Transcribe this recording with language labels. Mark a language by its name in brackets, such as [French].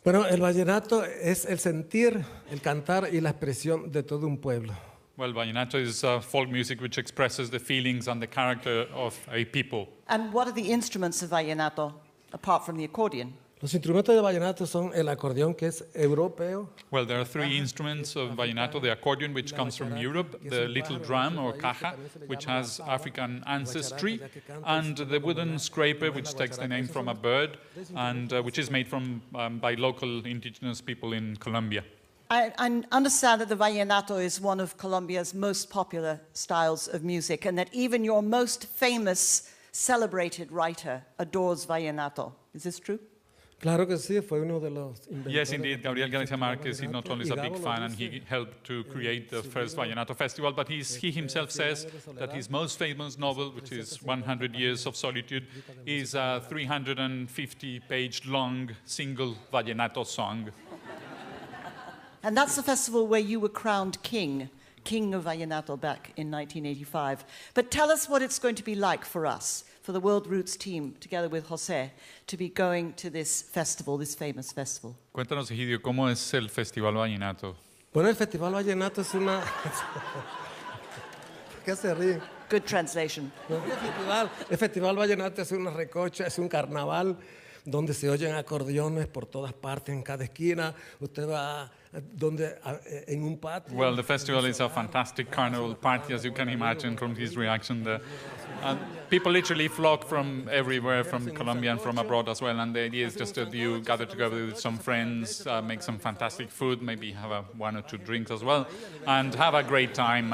[Spanish] Bueno, el vallenato es el sentir, el cantar y la expresión de todo un pueblo. [English] Well, vallenato is folk music which expresses the feelings and the character of a people. And what are the instruments of vallenato, apart from the accordion? [Spanish] Los instrumentos de vallenato son el acordeón, que es europeo. [English] Well, there are three instruments of vallenato: the accordion, which comes from Europe, the little drum or caja, which has African ancestry, and the wooden scraper, which takes the name from a bird, and which is made from by local indigenous people in Colombia. I understand that the vallenato is one of Colombia's most popular styles of music, and that even your most famous, celebrated writer adores vallenato. Is this true? [Spanish] Claro que sí, fue uno de los inventores. [English] Yes, indeed. Gabriel García Márquez is not only a big fan, and he helped to create the first Vallenato Festival, but he himself says that his most famous novel, which is 100 Years of Solitude, is a 350-page long single Vallenato song. And that's the festival where you were crowned king of Vallenato back in 1985. But tell us what it's going to be like for us, for the World Roots team, together with José, to be going to this festival, this famous festival. [Spanish] Cuéntanos, Egidio, ¿cómo es el Festival Vallenato? Bueno, el Festival Vallenato es una... ¿Qué se ríen? [English] Good translation. [Spanish] El Festival Vallenato es una recocha, es un carnaval donde se oyen acordeones por todas partes, en cada esquina. Usted va en un patio. [English] Well, the festival is a fantastic carnival party, as you can imagine from his reaction there. And people literally flock from everywhere, from Colombia and from abroad as well. And the idea is just that you gather together with some friends, make some fantastic food, maybe have one or two drinks as well, and have a great time.